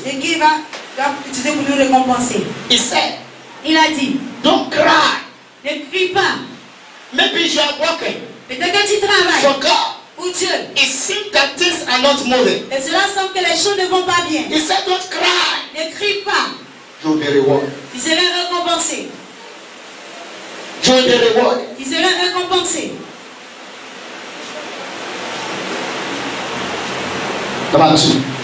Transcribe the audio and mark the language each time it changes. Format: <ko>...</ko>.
<fr>C'est qui va utiliser pour nous récompenser.</fr> <en>He said,</en> <fr>Il a dit,</fr> <en>don't cry.</en> <fr>ne crie pas.</fr> <en>Maybe you are working</en> <fr>Peut-être que tu travailles</fr> <en>for God.</en> <fr>pour Dieu.</fr> <en>It seems that things are not moving.</en> <fr>Et cela semble que les choses ne vont pas bien.</fr> <en>He said, don't cry.</en> <fr>Ne crie pas.</fr> <en>You will be rewarded.</en> <fr>Tu seras récompensé.</fr> <en>You will be rewarded.</en> <fr>Tu seras récompensé.</fr> <en>Number two,</en>